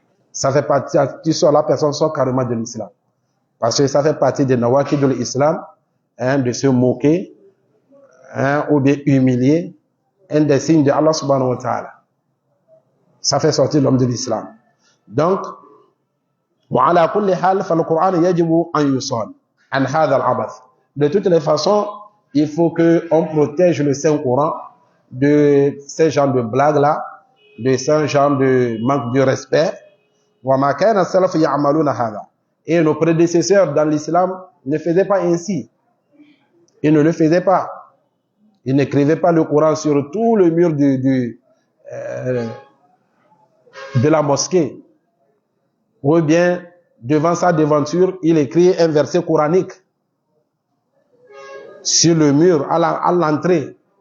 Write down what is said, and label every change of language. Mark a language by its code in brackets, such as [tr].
[fr] Ça fait partie, la personne sort carrément de l'islam. Parce que ça fait partie des nawaki de l'islam, de se moquer, ou bien humilier, un des signes de Allah subhanahu wa ta'ala. Ça fait sortir l'homme de l'islam. [ar] Donc, وعلى كل حال فالقرآن يجب أن يصان عن هذا العبث. [fr] De toutes les façons, il faut que on protège le Saint-Coran de ces genres de blagues-là, de ces genres de manque de respect. [ar] وما كان السلف يعملون هذا. [fr] Et nos prédécesseurs dans l'islam ne faisaient pas ainsi. Ils ne le faisaient pas. Ils n'écrivaient pas le Coran sur tout le mur de la mosquée. Ou bien, devant sa devanture, il écrit un verset coranique sur le mur, à l'entrée.